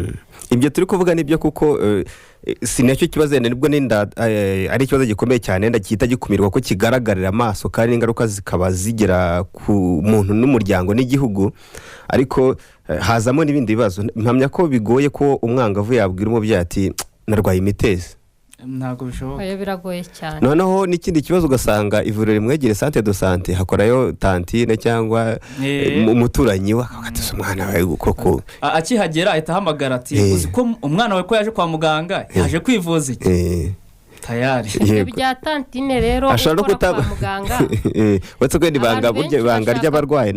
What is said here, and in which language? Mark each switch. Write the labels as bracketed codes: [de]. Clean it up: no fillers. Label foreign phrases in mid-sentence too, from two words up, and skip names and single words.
[rw] Ibyo turi kuvuga nibyo kuko si nacyo kibazo nibwo n'inda ari ikibazo gikomeye cyane ndakita gikumirwa ko kigaragarira amaso kandi ingaruka zikaba zigera ku muntu n'umuryango n'igihugu ariko hazamo n'ibindi bibazo mpamya ko bigoye ko umwangavu yabwira umubyeyi ati narwaye imitezi ntabwo bishoboka oya biragoye cyane noneho n'ikindi kibazo ugasanga ivuriro rimwegere [fr] centre de santé [rw] hakorayo tantine cyangwa umuturanyi we akagatiza umwana wawe koko akihagera ahita ahamagara ati uzi ko umwana wawe ko yaje kwa muganga yaje kwivuza iki tayari ibyo bya tantine rero ashobora ukora kwa muganga wetse ko ibanga burya ibanga ry'abarwayi